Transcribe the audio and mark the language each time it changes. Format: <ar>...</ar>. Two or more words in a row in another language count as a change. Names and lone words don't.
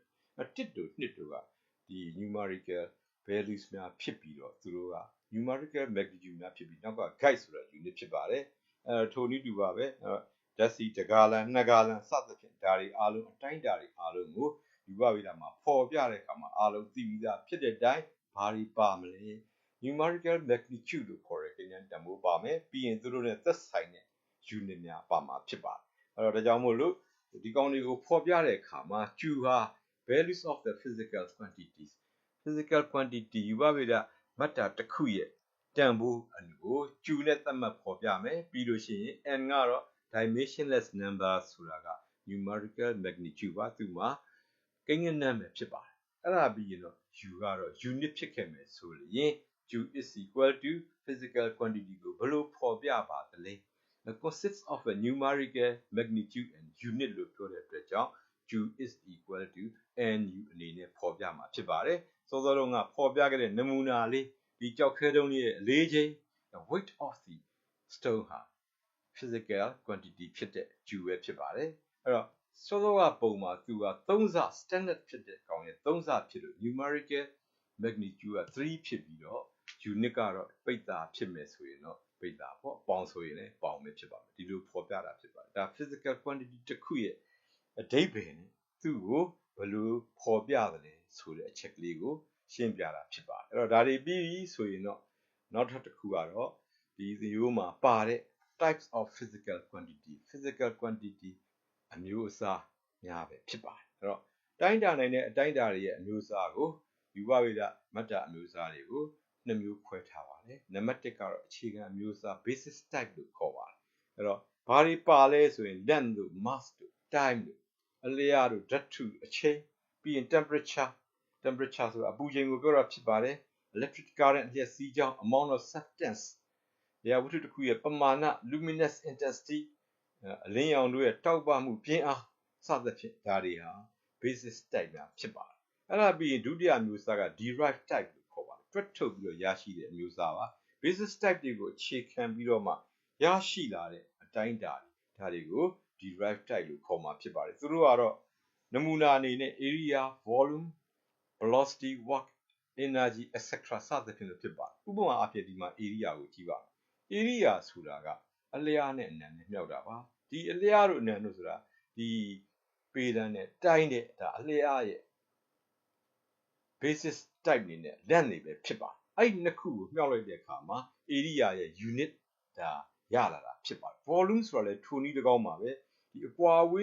<my>မယ်1တို့2တို့ကဒီ</my> <en>numerical values</en> <my>များဖြစ်ပြီးတော့သူတို့က</my> <en>numerical magnitude</en> <my>များဖြစ်ပြီးနောက်က guide ဆိုတာ unit ဖြစ်ပါတယ်ထိုနည်းတူပါပဲဓာတ်ဆီတစ်ဂါလံ2ဂါလံစသဖြင့်ဒါတွေအားလုံးအတိုင်းတာတွေအားလုံးကိုယူဝဗေဒမှာပေါ်ပြတဲ့အခါမှာအားလုံးသိပြီးသားဖြစ်တဲ့အတိုင်းဘာတွေပါမလဲ</my> <en>numerical magnitude</en> <my>လို့ခေါ်တဲ့ကိန်းဂဏန်းတန်ဖိုးပါမယ်ပြီးရင်သူတို့နဲ့သက်ဆိုင် တဲ့ unit များပါမှာဖြစ်ပါတယ်အဲ့တော့ဒါကြောင့်မို့လို့ဒီကောင်တွေကိုပေါ်ပြတဲ့အခါမှာ Q ဟာ</my> <en>values of the physical quantities physical quantity</en> <my>ယူဝဗေဒမှတ်တာတစ်ခုရဲ့တန်ဖိုးကို Q နဲ့သတ်မှတ်ပေါ်ပြမယ်ပြီးလို့ရှိရင် N ကတော့</my> <en>dimensionless number</en> <my>ဆိုတာက</my> <en>numerical magnitude</en> <my>ပါ သူမှာကိန်းဂဏန်းပဲဖြစ်ပါတယ်အဲ့ဒါပြီးရင်တော့ U ကတော့ unit ဖြစ်ခဲ့မယ်ဆိုရင်</my> <en>Q is equal to physical quantity</en> <my>ကိုဘယ်လိုဖော်ပြပါသလဲ</my> <en>consists of a numerical magnitude and unit</en> <my>လို့ပြောတဲ့အတွက်ကြောင့် Q</my> <en>is equal to NU</en> <my>အနေနဲ့ဖော်ပြမှာဖြစ်ပါတယ်စောစောတုန်းကဖော်ပြခဲ့တဲ့နမူနာလေးဒီကြောက်ခဲတုံးလေးရဲ့အလေးချိန်</my> <en>the weight of the stone</en> <my>ဟာ physical quantity ဖြစ်တဲ့ Q ပဲဖြစ်ပါတယ်အဲ့တော့စောစောကပုံမှာသူက3ဆ standard ဖြစ်တဲ့ကောင်ရဲ့3ဆဖြစ်လို့ numerical magnitude က3ဖြစ်ပြီးတော့ unit ကတော့ပိတ်သားဖြစ်မယ်ဆိုရင်တော့ပိတ်သားပေါ့ပေါင်ဆိုရင်လည်းပေါင်ပဲဖြစ်ပါမယ်ဒီလိုဖော်ပြတာဖြစ်ပါတယ်ဒါ</my> <en>physical quantity</en> <my>တစ်ခုရဲ့အဓိပ္ပာယ်နဲ့သူ့ကိုဘယ်လိုဖော်ပြသလဲဆိုတဲ့အချက်ကလေးကိုရှင်းပြတာဖြစ်ပါတယ်အဲ့တော့ဒါတွေပြီးပြီဆိုရင်တော့နောက်တစ်ခုကတော့ဒီရိုးမှာပါတဲ့</my> <en>types of physical</en> <my>quantity အမျိုးအစားများပဲဖြစ်ပါတယ်အဲ့တော့တိုင်းတာနိုင်တဲ့အတိုင်းတာတွေရဲ့အမျိုးအစားကိုယူဝဗေဒမှတ်တာအမျိုးအစားတွေကိုနှစ်မျိုးခွဲထားပါတယ်နံပါတ်1ကတော့အခြေခံအမျိုးအစား</my> <en>basis type</en> <my>လို့ခေါ်ပါတယ်အဲ့တော့ဘာတွေပါလဲဆိုရင် length တို့ mass တို့ time တို့အလျားတို့ဓာတ်ထုအချိန်ပြီးရင် temperature ဆိုတာအပူချိန်ကိုပြောတာဖြစ်ပါတယ်</my> <en>electric current</en> <my>လျှပ်စီးကြောင်း</my> <en>amount of substance</en> <my>တရားဝတ္ထုတစ်ခုရဲ့ပမာဏ</my> <en>luminous intensity</en> <my>အလင်းရောင်တို့ရဲ့တောက်ပမှုပြင်းအားစသဖြင့်ဒါတွေဟာ basis type များဖြစ်ပါတယ်အဲ့ဒါပြီးရင်ဒုတိယမျိုးစားက</my> <en>derived type</en> <my>လို့ခေါ်ပါတယ်တွက်ထုတ်ပြီးတော့ရရှိတဲ့အမျိုးအစား ပါ</my> <en>basis type</en> <my>တွေကိုအခြေခံပြီးတော့မှရရှိလာတဲ့အတိုင်းအတာဒါတွေကို</my> <en>derived type</en> <my>လို့ခေါ်မှာဖြစ်ပါတယ်သူတို့ကတော့နမူနာအနေနဲ့</my> <en>area volume velocity work energy etc</en> <my>စသဖြင့်လို့ဖြစ်ပါတယ်ဥပမာအဖြစ်ဒီမှာ area ကိုကြည့်ပါမယ် area ဆိုတာကအလျားနဲ့အနံနဲ့မြောက်တာပါဒီအလျားတို့အနံတို့ဆိုတာဒီပေတန်းနဲ့တိုင်းတဲ့ဒါအလျားရဲ့</my> <en>basis type</en> <my>နေနဲ့လက်နေပဲဖြစ်ပါအဲ့ဒီနှစ်ခုကိုမြောက်လိုက်တဲ့အခါမှာ area ရဲ့ unit ဒါရလာတာဖြစ်ပါတယ် volume ဆိုတာလည်းထိုနည်း၎င်းပါပဲဒီအကွာအဝေး</my>